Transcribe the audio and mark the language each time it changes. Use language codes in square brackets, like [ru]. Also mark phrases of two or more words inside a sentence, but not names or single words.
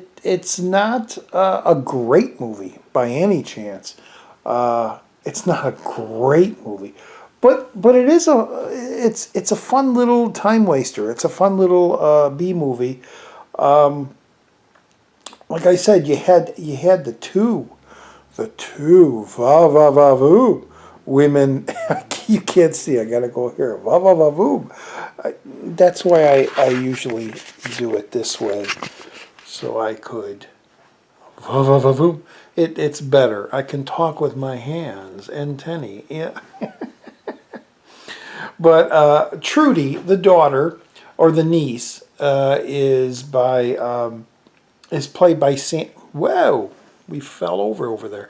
[en] It's not a great movie by any chance. It's not a great movie, but it is it's a fun little time waster. It's a fun little B movie. Like I said, you had the two va va va voo women. I You can't see. I gotta go here. Va va va voom. That's why I usually do it this way, so I could. Va va va voom. It's better. I can talk with my hands and tenny. Yeah. But Trudy, the daughter or the niece, is played by Whoa, we fell over there.